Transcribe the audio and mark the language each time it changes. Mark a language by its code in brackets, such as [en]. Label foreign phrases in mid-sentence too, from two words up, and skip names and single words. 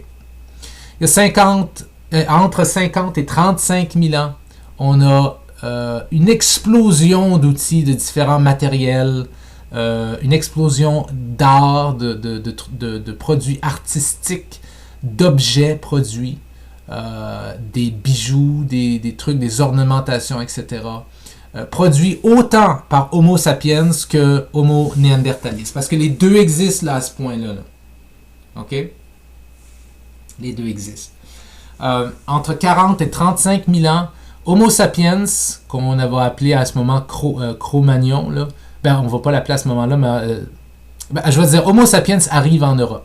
[fr] Il y a entre 50 et 35 000 ans, on a une explosion d'outils, de différents matériels, une explosion d'art, de produits artistiques, d'objets produits, des bijoux, des trucs, des ornementations, etc. Produits autant par Homo sapiens que Homo néandertalis. Parce que les deux existent là à ce point-là. Là. OK? Les deux existent. Entre 40 et 35 000 ans, Homo sapiens, qu'on va appeler à ce moment Cro-Magnon, là, on ne va pas l'appeler à ce moment-là, mais je vais dire Homo sapiens arrive en Europe.